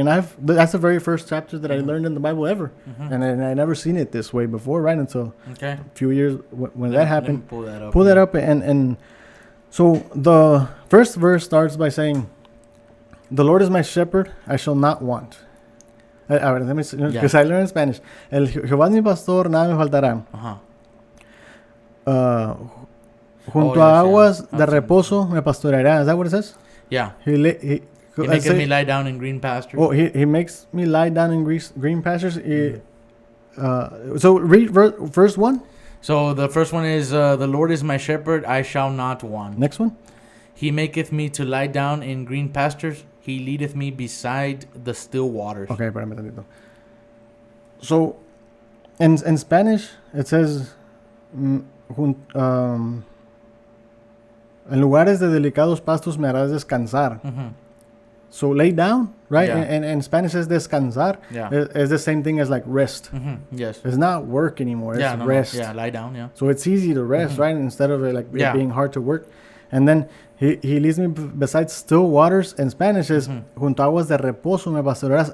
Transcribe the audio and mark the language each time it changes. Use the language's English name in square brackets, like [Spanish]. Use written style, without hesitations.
[English] And that's the very first chapter that I learned in the Bible ever. And I never seen it this way before, right? Until a few years when that happened. Pull that up. And so the first verse starts by saying, "The Lord is my shepherd, I shall not want." Let me see, because I learned Spanish. [Spanish] El Jehová es mi pastor, nada me faltará. Junto a aguas de reposo me pastoreará. [English] Is that what it says? Yeah. He makes me lie down in green pastures. Oh, he makes me lie down in green pastures. So read verse 1. So the first one is, the Lord is my shepherd, I shall not want. Next one. He maketh me to lie down in green pastures. He leadeth me beside the still waters. Okay, [Spanish] espérame tantito. [English] So, in Spanish, it says... [Spanish] en lugares de delicados pastos me harás descansar. [English] So lay down, right? Yeah. And Spanish is descansar. Yeah. It's the same thing as like rest. Yes. It's not work anymore. It's Yeah. No, rest. No. Yeah. Lie down. Yeah. So it's easy to rest, right? Instead of it like it Yeah. being hard to work. And then he leads me beside still waters. In Spanish is [Spanish] junto aguas de reposo me pastorearás.